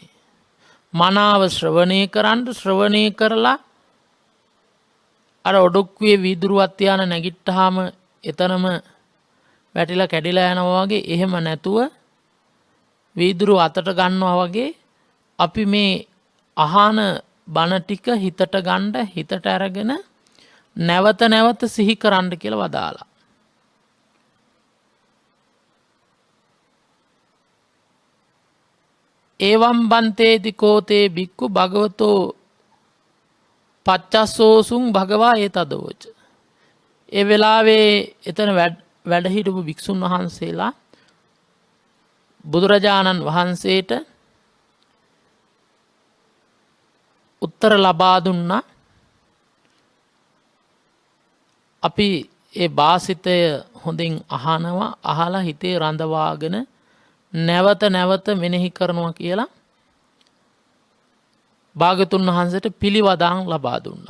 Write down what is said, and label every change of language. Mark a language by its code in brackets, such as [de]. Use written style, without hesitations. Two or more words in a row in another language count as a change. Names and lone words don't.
[si] මනාව ශ්‍රවණය කරන්න ශ්‍රවණය කරලා අර ඔඩොක්කුවේ වීදුරුවත් තියාන නැගිට්ටාම එතනම වැටිලා කැඩිලා යනවා වගේ එහෙම නැතුව වීදුරු අතට ගන්නවා වගේ අපි මේ අහන බණ ටික හිතට ගන්න හිතට අරගෙන නැවත නැවත සිහි කරන්න කියලා වදාලා. [pi] ඒවම් බන්තේති කෝතේ බික්කු භගවතෝ පච්චස්සෝසුන් භගවා ඒ තදවෝච. [si] ඒ වෙලාවේ එතන වැඩ හිටපු භික්ෂුන් වහන්සේලා බුදුරජාණන් වහන්සේට උත්තර ලබා දුන්නා. අපි ඒ භාසිතය හොඳින් අහනවා අහලා හිතේ රඳවාගෙන නැවත නැවත මෙනෙහි කරනවා කියලා භාගතුන් වහන්සේට පිළිවදාන් ලබා දුන්නා.